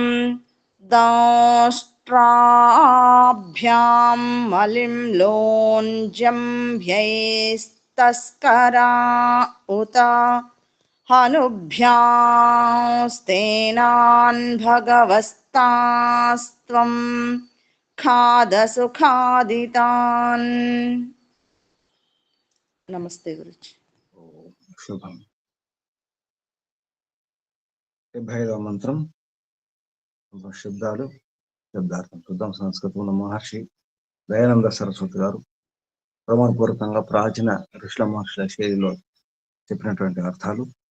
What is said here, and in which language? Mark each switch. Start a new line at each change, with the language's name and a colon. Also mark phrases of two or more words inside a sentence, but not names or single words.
Sanskrit: दंष्ट्राभ्यां मलिं लोञ्जम्भ्यैस्तस्करा उत हनुभ्यास्तेनान् भगवस्तास्त्वं खादसु खादितान्.
Hindi: नमस्ते गुरुजी.
Telugu: శుభం. 75వ మంత్రం శబ్దాలు శబ్దార్థం చూద్దాం. సంస్కృతంలో మహర్షి దయానంద సరస్వతి గారు ప్రమాణపూర్వకంగా ప్రాచీన ఋషుల మహర్షుల శైలిలో చెప్పినటువంటి అర్థాలు.